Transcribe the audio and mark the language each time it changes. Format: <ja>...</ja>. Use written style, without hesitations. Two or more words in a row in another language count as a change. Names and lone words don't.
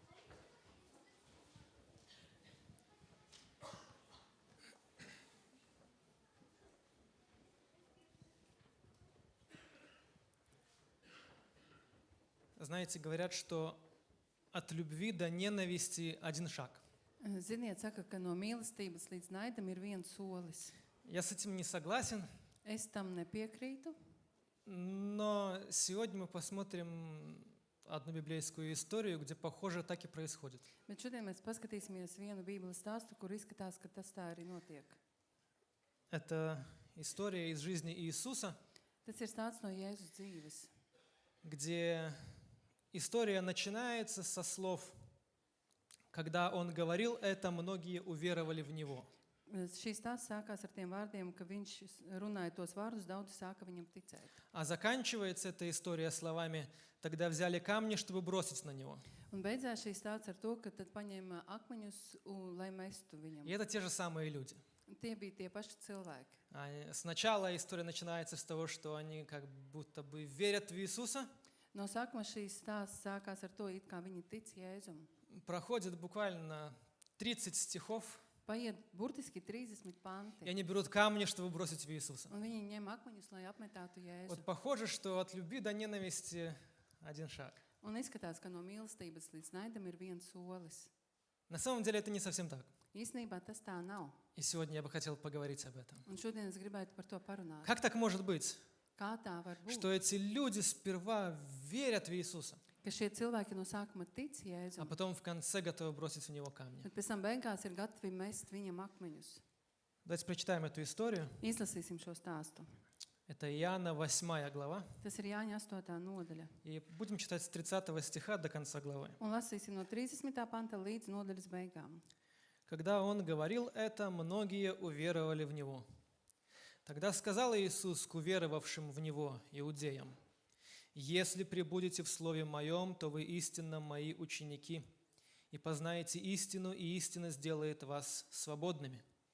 <ru>Знаете, говорят, что от любви до ненависти один шаг.</ru> <lv>Ziniet, saka, ka no mīlestības līdz naidam ir viens solis.</lv> <ru>Я с этим не согласен,</ru> <lv>Es tam nepiekrītu,</lv> <ru>но сегодня мы посмотрим одну библейскую историю, где, похоже, так и происходит.</ru> <lv>bet šodien mēs paskatīsimies vienu Bībeles stāstu, kur izskatās, ka tas tā arī notiek.</lv> <ru>Это история из жизни Иисуса,</ru> <lv>Tas ir stāsts no Jēzus dzīves,</lv> <ru>где история начинается со слов: «Когда Он говорил это, многие уверовали в Него».</ru> <lv>Šīs stāsts sākās ar tiem vārdiem, ka viņš runāja tos vārdus, daudzi sāka viņam ticēt.</lv> <ru>А заканчивается эта история словами: «Тогда взяли камни, чтобы бросить на Него».</ru> <lv>Un beidzās šīs stāsts ar to, ka tad paņēma akmeņus, lai mestu viņam.</lv> <ru>И это те же самые люди.</ru> <lv>Tie bija tie paši cilvēki.</lv> <ru>Сначала история начинается с того, что они как будто бы верят в Иисуса.</ru> <lv>No sākuma šīs stāsts sākās ar to, it kā viņi tic Jēzum.</lv> <ru>Проходит буквально 30 стихов,</ru> <lv>Paiet burtiski 30 panti.</lv> <ru>и они берут камни, чтобы бросить в Иисуса.</ru> <lv>Un viņi ņem akmeņus, lai apmetātu Jēzu.</lv> <ru>Вот похоже, что от любви до ненависти один шаг.</ru> <lv>Un izskatās, ka no mīlestības līdz naidam ir viens solis.</lv> <ru>На самом деле это не совсем так.</ru> <lv>Īstenībā tas tā nav.</lv> <ru>И сегодня я бы хотел поговорить об этом.</ru> <lv>Un šodien es gribētu par to parunāt.</lv> <ru>Как так может быть,</ru> <lv>Kā tā var būt?</lv> <ru>что эти люди сперва верят в Иисуса,</ru> <lv>Ka šie cilvēki no sākuma tic</lv> <ru>а</ru> <lv>Jēzum,</lv> <ru>потом в конце готовы бросить в него камни?</ru> <lv>bet pēc tam beigās ir gatavi mest viņam akmeņus.</lv> <ru>Давайте прочитаем эту историю.</ru> <lv>Izlasīsim šo stāstu.</lv> <ru>Это Иоанна 8 глава.</ru> <lv>Tas ir Jāņa 8. nodaļa.</lv> <ru>И будем читать с 30 стиха до конца главы.</ru> <lv>Un lasīsim no 30. panta līdz nodaļas beigām.</lv> <ru>Когда Он говорил это, многие уверовали в Него. Тогда сказал Иисус к уверовавшим в Него иудеям: «Если пребудете в Слове Моем, то вы истинно Мои ученики, и познаете истину, и истина сделает вас свободными».</ru>